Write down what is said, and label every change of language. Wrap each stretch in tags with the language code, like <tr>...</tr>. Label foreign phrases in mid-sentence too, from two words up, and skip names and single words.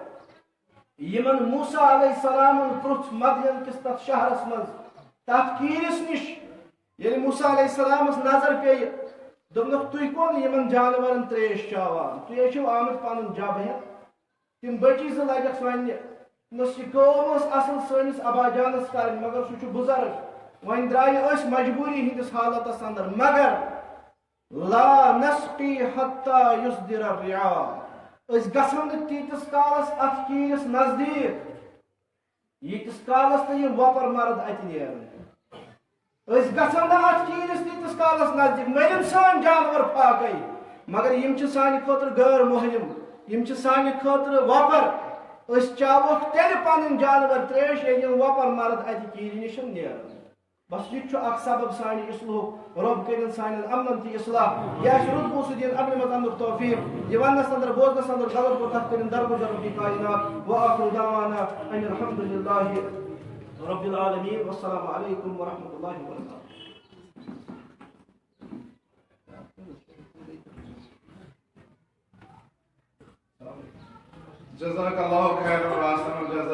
<ks>یِمن موسیٰ</ks> <ar>علیہ السلامن</ar> <ks>پرُژھ مدین کِس تتھ شہرس منٛز تتھ کیٖرِس نِش ییٚلہِ موسیٰ</ks> <ar>علیہ السلامس</ar> <ks>نظر پیٚیہِ دوٚپنکھ تُہۍ کون یِمن جانورن تریش چاوان تُہۍ ٲسِو آمٕتۍ پنُن جب ہٮ۪تھ تِم بچی زٕ لگٮ۪کھ وننہِ دوٚپنس یہِ کٲم ٲس اصل سٲنِس ابا جانس کرٕنۍ مگر سُہ چھُ بُزرگ وۄنۍ درٛایہِ أسۍ مجبوٗری ہٕنٛدِس حالتس اندر مگر</ks> <ar>لا نسقی حتى یُصدر الرعاء</ar> <ks>أسۍ گژھو نہٕ تیٖتِس کالس اتھ کیٖرِس نزدیٖک ییٖتِس کالس نہٕ یِم وۄپر مرد اتہِ نیرن أسۍ گژھو نہٕ اتھ کیٖرِس تیٖتِس کالس نزدیٖک مٔرِن سٲنۍ جانور فاقے مگر یِم چھِ سانہِ خٲطرٕ غٲر مُحرِم یِم چھِ سانہِ خٲطرٕ وۄپر أسۍ چاووکھ تیٚلہِ پنٕنۍ جانور تریش ییٚلہِ یِم وۄپر مرد اتہِ کیٖرِ نِش نیرن بس یہِ تہِ چھُ اکھ سبب سانہِ اصلُہُک رۄب کٔرِنۍ سانٮ۪ن عملن تہِ اصلاح یہِ آسہِ رُت بوٗسہٕ دِنۍ عملہِ منٛز اندُک توفیٖق یہِ وننس اندر بوزنس اندر غلط گوٚو تتھ کٔرِنۍ درگُزر رۄبی کائنات</ks> <ar>وآخر دعوانا ان الحمد للہ رب العالمین والسلام علیکم ورحمۃ اللہ وبرکاتہ. جزاک اللہ خیر و احسن</ar>